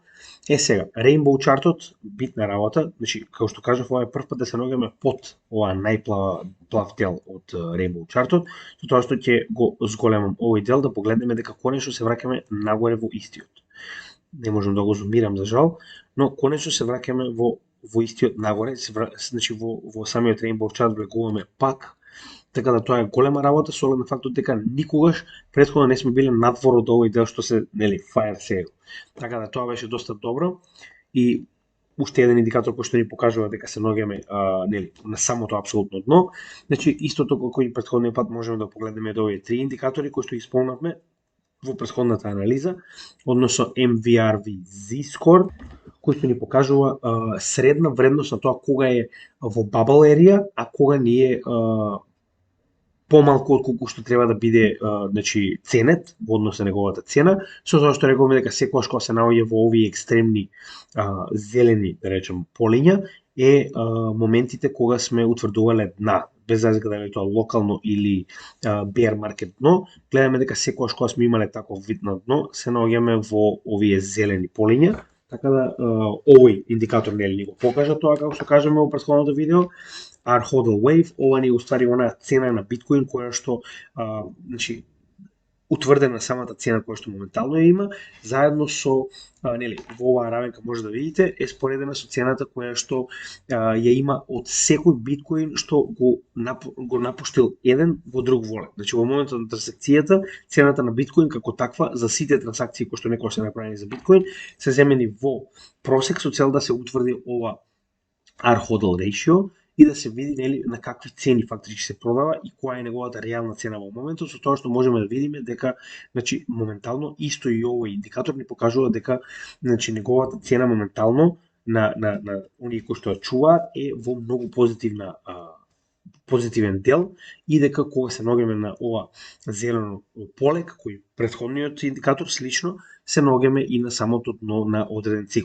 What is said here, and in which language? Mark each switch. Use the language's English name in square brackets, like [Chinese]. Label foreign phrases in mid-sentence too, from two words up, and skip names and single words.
[Macedonian] Сега, Rainbow чартот, битна работа, значи, како што кажав, ова е прв пат да се наоѓаме под оваа најплав дел од Rainbow чартот, со тоа што ќе го зголемам овој дел да погледнеме дека конечно се враќаме нагоре во истиот. Не можам да го зумирам за жал, но конечно се враќаме во истиот нагоре, значи во самиот Rainbow чарт влегуваме пак. Така да тоа е голема работа со оглед на фактот дека никогаш претходно не сме биле надвор од овој дел што се нели [English] fire sale. [Macedonian] Така да тоа беше доста добро и уште еден индикатор кој што ни покажува дека се наоѓаме нели на самото апсолутно дно. Значи истото како и претходниот пат можеме да погледнеме до овие три индикатори кои што ги спомнавме во претходната анализа, односно MVRV Z-score кој што ни покажува средна вредност на тоа кога е во [English] bubble area, [Macedonian] а кога не е помалку од колку што треба да биде значи ценет во однос на неговата цена, со тоа што рековме дека секогаш кога се наоѓа во овие екстремни зелени, да речем, полиња е моментите кога сме утврдувале дна, без разлика дали тоа локално или [English] bear market [Macedonian] дно, гледаме дека секогаш кога сме имале таков вид на дно, се наоѓаме во овие зелени полиња. Така да овој индикатор нели ни го покажа тоа како што кажеме во претходното видео. [English] Our hodl wave, [Macedonian] ова ни уствари онаа цена на биткоин која што значи утврдена самата цена која што моментално ја има, заедно со нели во оваа равенка може да видите е споредена со цената која што ја има од секој биткоин што го напуштил еден во друг волет. Значи во моментот на трансакцијата цената на биткоин како таква за сите трансакции кои што некогаш се направени за биткоин се земени во просек со цел да се утврди ова [English] our hodl ratio [Macedonian] и да се види нели на какви цени фактички се продава и која е неговата реална цена во моментот, со тоа што можеме да видиме дека значи моментално исто и овој индикатор ни покажува дека значи неговата цена моментално на оние кои што ја чуваат е во многу позитивен дел и дека кога се наоѓаме на ова зелено поле, како и претходниот индикатор слично, се наоѓаме и на самото дно на одреден циклус.